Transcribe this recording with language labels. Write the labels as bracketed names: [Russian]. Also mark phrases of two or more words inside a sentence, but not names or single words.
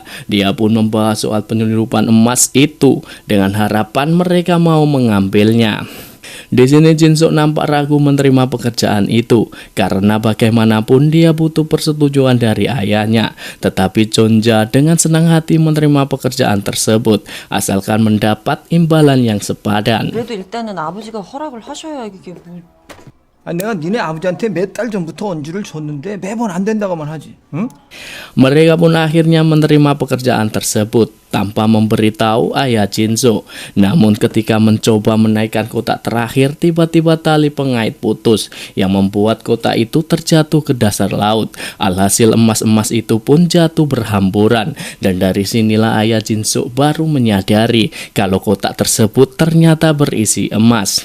[Indonesian] Dia pun membahas soal penyelundupan emas itu dengan harapan mereka mau mengambilnya. Di sini Jinso nampak ragu menerima pekerjaan itu karena bagaimanapun dia butuh persetujuan dari ayahnya. Tetapi Chonja dengan senang hati menerima pekerjaan tersebut asalkan mendapat imbalan yang sepadan. [Korean] 그래도 일단은 아버지가 허락을 하셔야 이게 뭐. 아니 내가 니네 아버지한테 몇 달 전부터 언지를 줬는데 매번 안 된다고만 하지. 응? [Indonesian] Mereka pun akhirnya menerima pekerjaan tersebut tanpa memberitahu ayah Jinso. Namun ketika mencoba menaikkan kotak terakhir, tiba-tiba tali pengait putus yang membuat kotak itu terjatuh ke dasar laut. Alhasil emas-emas itu pun jatuh berhamburan, dan dari sinilah ayah Jinso baru menyadari kalau kotak tersebut ternyata berisi emas.